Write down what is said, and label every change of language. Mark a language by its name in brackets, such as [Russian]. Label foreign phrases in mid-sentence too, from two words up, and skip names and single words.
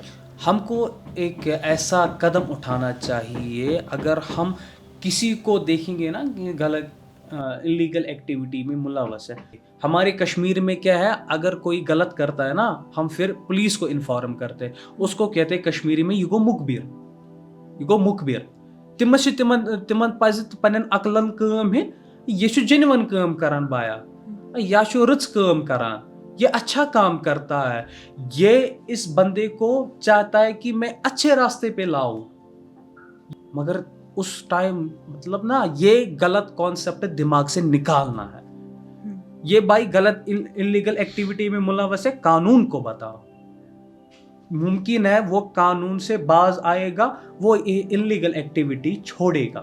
[Urdu] ہم کو ایک ایسا قدم اٹھانا چاہیے، اگر ہم کسی کو دیکھیں گے نا کہ غلط [English] illegal activity [Urdu] میں ملوث ہے، ہمارے کشمیر میں کیا ہے، اگر کوئی غلط کرتا ہے نا ہم پھر پولیس کو انفارم کرتے ہیں، اس کو کہتے ہیں کشمیری میں یہ [Kashmiri] گو مخبر، تمن پزِ پنن عقلن کٲم ہے، یہ چھُ جینون کٲم کران بایا، یا چھُ رٕژ کٲم کران، [Urdu] یہ اچھا کام کرتا ہے، یہ اس بندے کو چاہتا ہے کہ میں اچھے راستے پہ لاؤں، مگر اس ٹائم مطلب نا یہ غلط کانسیپٹ دماغ سے نکالنا ہے۔ یہ بھائی غلط [English] illegal activity [Urdu] میں ملوث ہے، قانون کو بتاؤ، ممکن ہے وہ قانون سے باز آئے گا، وہ [English] illegal activity [Urdu] چھوڑے گا۔